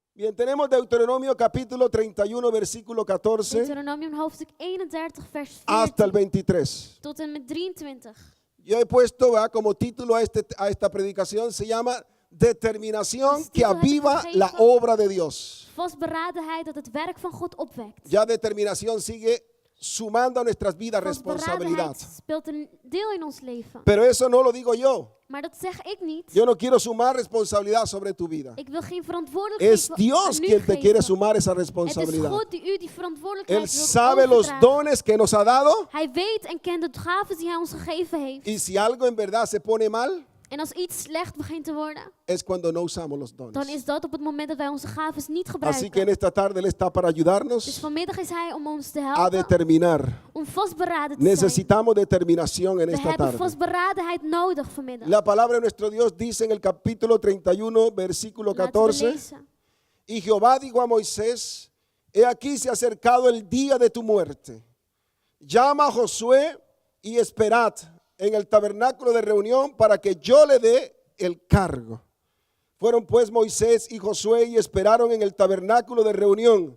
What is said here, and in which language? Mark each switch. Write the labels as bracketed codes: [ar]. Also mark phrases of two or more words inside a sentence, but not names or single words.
[es] Bien, tenemos Deuteronomio capítulo 31, versículo 14 [nl] Deuteronomium hoofdstuk 31 vers [es] hasta el 14 23. [nl] tot en met 23. [es] Yo he puesto como título a esta predicación, se llama Determinación que aviva la obra de Dios. [nl] Vastberadenheid dat het werk van God opwekt. [es] Ya determinación sigue sumando a nuestras vidas responsabilidad. [nl] Vastberadenheid speelt een deel in ons leven. [es] Pero eso no lo digo yo. [nl] Maar dat zeg ik niet. [es] Yo no quiero sumar responsabilidad sobre tu vida. [nl] Ik wil geen verantwoordelijkheid [es] Es Dios [nl] aan u [es] quien te quiere [nl] geven. [es] sumar esa [nl] Het is [es] responsabilidad. [nl] God die u die [es] Él [nl] verantwoordelijkheid wil [es] sabe los [nl] overdragen. [es] dones que nos ha dado [nl] Hij weet en kent de gaven die hij ons gegeven heeft. [es] y si algo en verdad se pone mal, [nl] En als iets slecht begint te worden, [es] es cuando no usamos los [nl] dan [es] dones. [nl] is dat op het moment dat wij onze gaven niet [es] Así que en [nl] gebruiken. [es] esta tarde Él está para [nl] Dus [es] ayudarnos [nl] vanmiddag is hij om ons te [es] a [nl] helpen, [es] determinar. [nl] om vastberaden te zijn. [es] Necesitamos determinación en [nl] We [es] esta [nl] hebben [es] tarde. [nl] vastberadenheid nodig vanmiddag. [es] La palabra de nuestro Dios dice en el capítulo 31, versículo [nl] Laten we [es] 14. [nl] lezen. [es] Y Jehová dijo a Moisés, he aquí se ha acercado el día de tu muerte. Llama a Josué y esperad en el tabernáculo de reunión para que yo le dé el cargo. Fueron pues Moisés y Josué y esperaron en el tabernáculo de reunión.